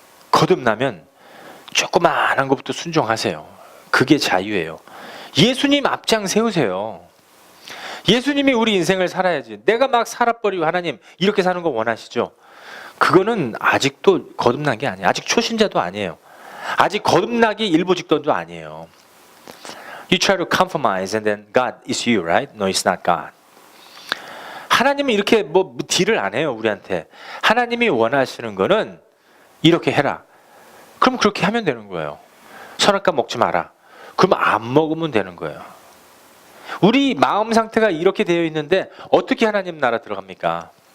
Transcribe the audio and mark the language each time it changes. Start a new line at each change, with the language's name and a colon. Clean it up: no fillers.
Korean: 거듭나면 조그마한 것부터 순종하세요. 그게 자유예요. 예수님 앞장 세우세요. 예수님이 우리 인생을 살아야지. 내가 막 살아버리고 하나님 이렇게 사는 거 원하시죠? 그거는 아직도 거듭난 게 아니에요. 아직 초신자도 아니에요. 아직 거듭나기 일보 직전도 아니에요.
English: You try to compromise and then God is you, right? No, it's not God.
Korean: 하나님은 이렇게 뭐 딜을 안 해요, 우리한테. 하나님이 원하시는 거는 이렇게 해라. 그럼 그렇게 하면 되는 거예요. 선악과 먹지 마라. 그러면 안 먹으면 되는 거예요. 우리 마음 상태가 이렇게 되어 있는데 어떻게 하나님 나라 들어갑니까?